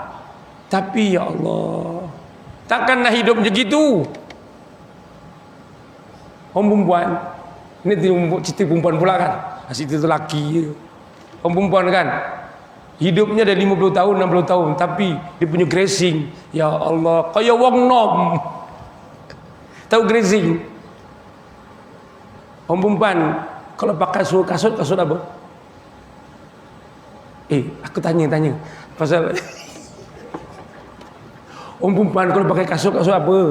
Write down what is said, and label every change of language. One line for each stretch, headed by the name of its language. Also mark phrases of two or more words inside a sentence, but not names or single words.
Malay: Tapi
Arabic: يا الله,
Malay: takkan nak hidup macam gitu. Orang perempuan, ini cerita perempuan pula kan, cerita tu lelaki je. Orang perempuan kan, hidupnya dah 50 tahun, 60 tahun, tapi dia punya grazing,
Arabic: يا الله,
Malay: kayak
Javanese: wong nom.
Malay: Tahu grazing? Orang perempuan kalau pakai kasut apa? Aku tanya pasal orang perempuan kalau pakai kasut apa?